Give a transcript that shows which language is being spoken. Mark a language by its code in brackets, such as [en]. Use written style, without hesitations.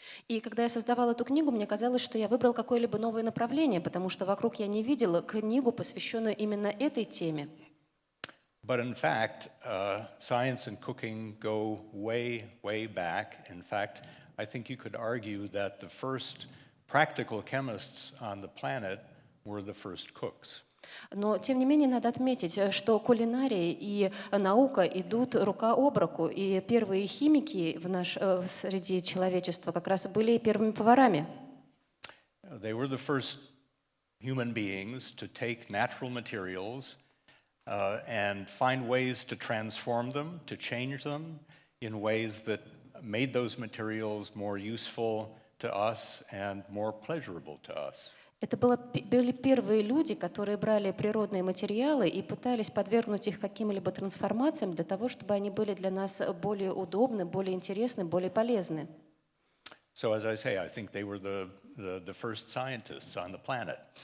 [ru] И когда я создавала эту книгу, мне казалось, что я выбрал какое-либо новое направление, потому что вокруг я не видела книгу, посвященную именно этой теме. [en] But in fact, science and cooking go way, way back. In fact, I think you could argue that the first practical chemists on the planet were the first cooks. [ru] Но, тем не менее, надо отметить, что кулинария и наука идут рука об руку, и первые химики среди человечества как раз были первыми поварами. [en] They were the first human beings to take natural materials and find ways to transform them, to change them in ways that made those materials more useful to us and more pleasurable to us. [ru] Это были первые люди, которые брали природные материалы и пытались подвергнуть их каким-либо трансформациям для того, чтобы они были для нас более удобны, более интересны, более полезны. [en] So as I say, I think they were the first scientists on the planet.